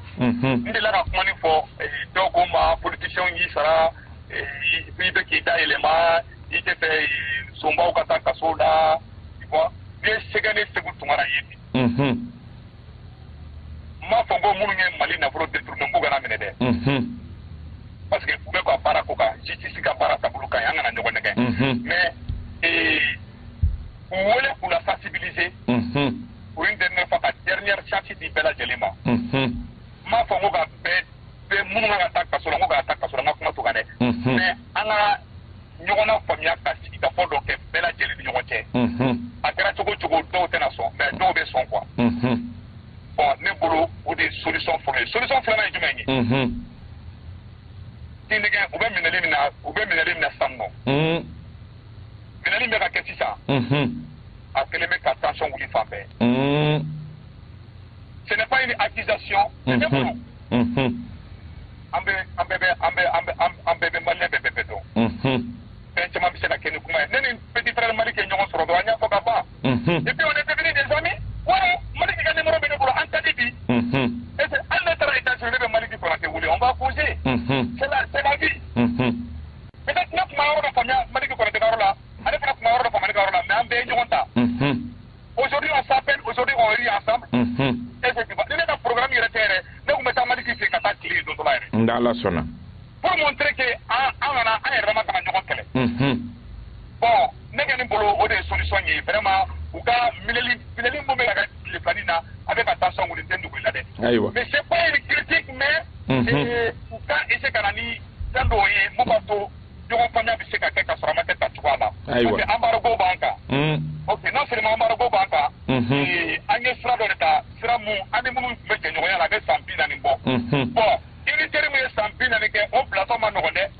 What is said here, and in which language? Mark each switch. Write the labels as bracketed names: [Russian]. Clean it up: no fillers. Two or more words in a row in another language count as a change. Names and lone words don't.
[Bambara] N delila ka kuma nin fɔ dɔw ko n ma politicien y'i sara i bɛ k'i da yɛlɛma i tɛ fɛ sonbaw ka taa kaso la i vois n'i ye sɛgɛ ne Segu Tunkara ye bi. M'a fɔ ko minnu ye Mali nafolo détourné n b'u kana minɛ dɛ. [French] Parce que [Bambara] u bɛ ka baara ko kan justice ka baara taabolo ka ɲi an kana ɲɔgɔn nɛgɛ. Mais u wele k'u la sensibiliser. O ye [French] dernière fois [Bambara] ka [French] dernière chance [Bambara] di bɛɛ lajɛlen ma. M'a fɔ ko ka bɛɛ minnu kan ka taa kaso la n ko ka taa kaso la n ka kuma to kan dɛ. Mais an ka ɲɔgɔn na faamuya ka sigikafɔ dɔ kɛ bɛɛ lajɛlen ni ɲɔgɔn cɛ. A kɛra cogo cogo dɔw tɛna sɔn mais dɔw bɛ sɔn quoi. Bon ne bolo o de ye solution fɔlɔ ye. Solution filanan ye jumɛn ye? Tintigɛ u bɛ minɛli min na sisan nɔ. Minɛli min bɛ ka kɛ sisan. A kɛlen bɛ ka tension wuli fan bɛɛ. [French] Ce n'est pas une accusation. [Bambara] Ne bolo. An bɛɛ bɛ Malien bɛɛ bɛ dɔn. Fɛn caman bɛ se ka kɛ ni kuma ye. Ne ni [French] petit frère [Bambara] Mali kɛ ɲɔgɔn sɔrɔ dɔrɔn an y'a fɔ ka ban. [French] Et puis on est devenus des amis. Voilà, [Bambara] Mali ka numéro bɛ ne bolo an ka di bi. [French] Et c'est [Bambara] an ne taara États-Unis ne bɛ Mali di Konate wele [French] on va causer. C'est la vie. [Bambara] Peut-être ne kuma yɔrɔ dɔ faamuya Mali di Konate ka yɔrɔ la ale fana kuma yɔrɔ dɔ faamuya ne ka yɔrɔ la mais an bɛɛ ye ɲɔgɔn ta. [French] Aujourd'hui on s'appelle, aujourd'hui on rit ensemble. [Bambara] Effectivement ni ne ka programme yɛrɛ tɛ yɛrɛ ne tun bɛ taa Mali fɛ ka taa tile don dɔ la yɛrɛ. N'Ala sɔnna. [French] Pour montrer que [Bambara] an kana an yɛrɛ dama kana ɲɔgɔn kɛlɛ. Bon ne kɛ nin bolo o de ye solution ye vraiment u ka minɛli mun bɛ ka kɛ tile filanin na a bɛ ka tension wuli n tɛ nugu la dɛ. Ayiwa. [French] Mais c'est pas une critique mais [Bambara] u ka essayer ka na ni fɛn dɔw ye mun b'a to ɲɔgɔn faamuya bɛ se ka kɛ ka sɔrɔ a ma kɛ tacogoya la. Ayiwa. [French] Parce que embargo [Bambara] b'an kan. [French] Ok non seulement embargo [Bambara] b'an kan. An ye sira dɔ de ta sira mun an ni minnu tun bɛ jɛɲɔgɔnya la a bɛ san 40 bɔ. Bon unitaire min ye san 40 kɛ o bilatɔ ma nɔgɔn dɛ.